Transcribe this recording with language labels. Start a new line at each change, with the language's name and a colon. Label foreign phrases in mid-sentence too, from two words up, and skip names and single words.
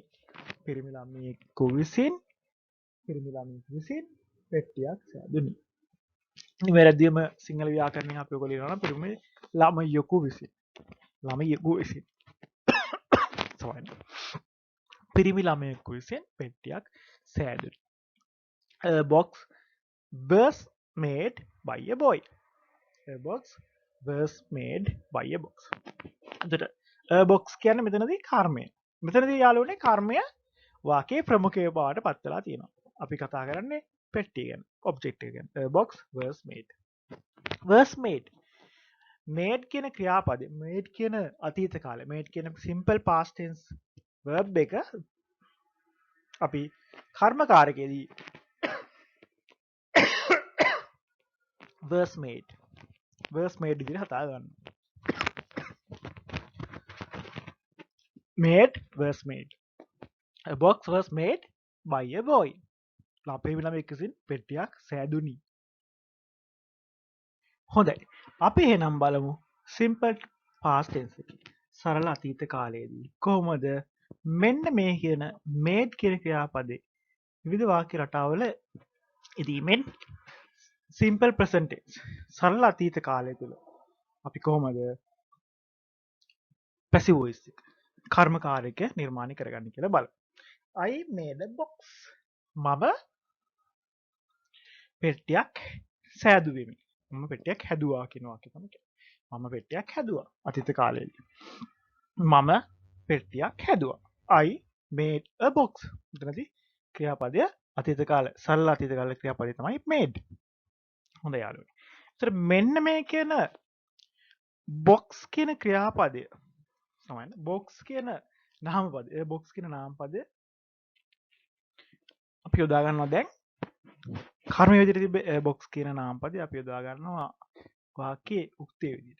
Sinhala: පිරිමි ළමයෙකු විසින් පෙට්ටියක් සෑදුනි. නිවැරදිවම සිංහල ව්‍යාකරණයෙන් අපි ඔක ලියනවා නම් පිරිමි ළමයෙකු විසින්. පිරිමි ළමයෙකු විසින් පෙට්ටියක් සෑදුනි.
English: A box was made by a boy. A box was made by a box.
Sinhala: එතකොට
English: a box
Sinhala: කියන්නේ මෙතනදී කර්මය. මෙතනදී යාළුවනේ කර්මය වාක්‍යයේ ප්‍රමුඛය බවට පත් වෙලා තියෙනවා. අපි කතා කරන්නේ පෙට්ටිය ගැන, ඔබ්ජෙක්ට් එක ගැන.
English: A box was made. was made. made
Sinhala: කියන ක්‍රියාපදය,
English: made
Sinhala: කියන අතීත කාලය,
English: made කියන simple past tense verb
Sinhala: එක අපි කර්මකාරකයේදී
English: was made
Sinhala: විදිහට හදා ගන්න.
English: was made. A box was made by a boy.
Sinhala: අපේ ළමයෙක් විසින් පෙට්ටියක් සෑදුනි. හොඳයි. අපි එහෙනම් බලමු
English: simple past tense
Sinhala: එකේ සරල අතීත කාලයේදී කොහොමද මෙන්න මේ කියන made කියන ක්‍රියාපදේ විවිධ වාක්‍ය රටාවල ඉදීමෙන්
English: simple present tense
Sinhala: සරල අතීත කාලය තුල අපි කොහොමද
English: passive voice
Sinhala: එක කර්මකාරක නිර්මාණය කරගන්නේ කියලා බලමු.
English: I made a box.
Sinhala: මම පෙට්ටියක් සෑදුවෙමි. මම පෙට්ටියක් හැදුවා කියන වාක්‍යය තමයි කියන්නේ. මම පෙට්ටියක් හැදුවා අතීත කාලයේදී. මම පෙට්ටියක් හැදුවා.
English: I made a box.
Sinhala: මෙතනදී ක්‍රියාපදය අතීත කාල සරල අතීත කාල ක්‍රියාපදය තමයි made. හොඳයි යාළුවනේ. ඒතර මෙන්න මේ කියන box කියන ක්‍රියාපදය සමහරවිට box කියන නාමපදය. ඒ box කියන නාමපදය අපි යොදා ගන්නවා දැන් කර්ම විදිහට තිබ්බ box කියන නාමපදය අපි යොදා ගන්නවා වාක්‍යයේ උක්තිය විදිහට.